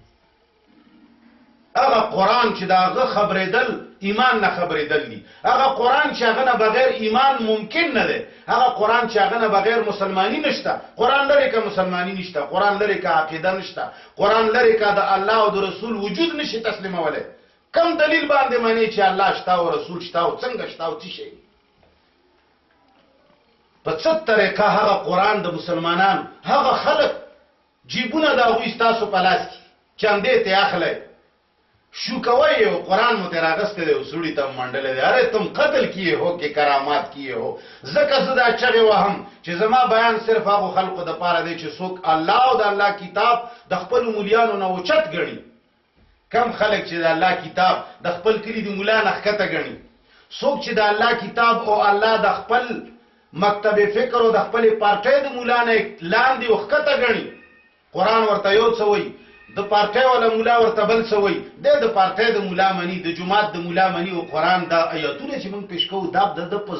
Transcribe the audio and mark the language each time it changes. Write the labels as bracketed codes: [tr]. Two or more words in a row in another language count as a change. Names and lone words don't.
[ps] هغه قرآن چې د هغه خبرېدل ایمان نه خبرېدل دي هغه قرآن چې هغه نه بغیر ایمان ممکن نه دی هغه قرآن چې هغه نه بغیر مسلمانی نشته قرآن لري که مسلمانی نشته قرآن لري که عقیده نشته قرآن لري که د الله او د رسول وجود نشي تسلیمولی کم دلیل باندې مانی چې الله شته او رسول شته او څنګه شته او څه شي په څه طریقه هغه قرآن د مسلمانانو هغه خلق جیبونه د هغوی ستاسو په لاس کې چندې ته اخلی شو کوي او قرآن مو تیر اغسته دی او سړي ته منډلې دی [ur] اره تم قتل کیے ہو کہ کرامات کیے ہو [ps] زکه زدا چغه وهم چې زما بیان صرف هغه خلقو د پاره دی چې څوک الله او د الله کتاب د خپل مولیانو نه اوچت غړي کم خلک چې د الله کتاب د خپل کلی د مولا نه ښکته غړي څوک چې د الله کتاب او الله د خپل مکتب فکر او د خپل پارټۍ د مولا نه لاندې وښکته غړي قرآن ورته یو څه وایي د پارټۍ ولا مولا ورته بل څه وایي د پارټۍ د مولا مني د جماعت د مولا مني او قرآن دا آیاتونه چې موږ پیش کوو دا د په